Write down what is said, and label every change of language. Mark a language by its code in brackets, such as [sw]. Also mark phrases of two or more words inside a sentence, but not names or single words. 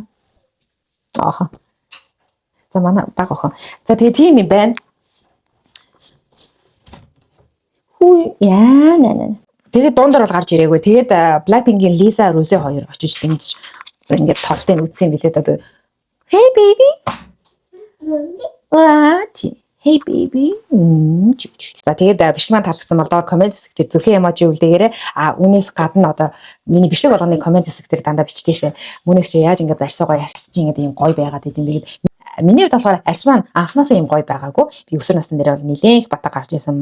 [mn] Ааха. За манай баг охин. За тэгээ тийм юм байна. Хүй яа нэ. Тэгээд дундор бол гарч ирээгүй. Тэгээд Blackpink-ийн Lisa Rose хоёр очиж дэмж ингээд толтыг үтсэн билээ одоо. [en] Hey baby. What? Hey baby. [mn] За тэгээд бичлэг маань таалагдсан бол доор комент хэсэг дээр зүрхэн эможи үлдээгээрэй. Үүнээс гадна одоо миний бичлэг болгоны комент хэсэг дээр дандаа бичдэг шээ. Мөнийх чи яаж ингээд арьсаагаа ярьсан чи ингээд ийм гоё байгаад идэм бэ гэд. Миний хувьд болохоор арьс маань анханасаа ийм гоё байгаагүй. Би өсвөр насны дээр бол нэлээх батга гарч ирсэн.